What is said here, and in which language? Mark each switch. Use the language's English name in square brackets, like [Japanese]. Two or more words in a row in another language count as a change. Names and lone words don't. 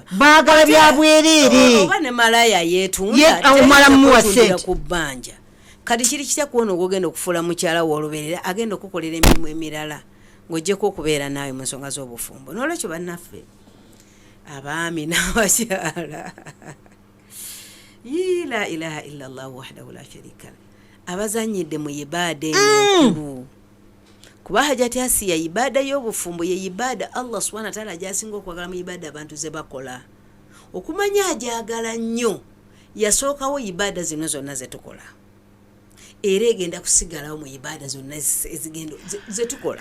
[Ganda] baagala bya bwereere oba ne malaya yeetunda omala mumuwa ssente ku bbanja kati kiri kitya kuwona ogwogenda okufuula mukyala w'oluberera agenda okukolera emirimu emirala ng'ojjeko okubeera naawe mu nsonga z'obufumbo n'olwekyo bannaffe abaami n'abakyala [Arabic] لا إله إلا الله وحده لا شريك [Ganda] abazanyidde mu ibaada enkulu kuba hajati asiya ibaada y'obufumbo ye ibaada [Arabic] الله سبحانه وتعالى [Ganda] jasinga okwagala mu ibaada abantu ze bakola okumanya ajagala nnyo yasookawo ibaada zino zonna ze tukola era egenda kusigalawo mu ibaada zonna ezigenda ze tukola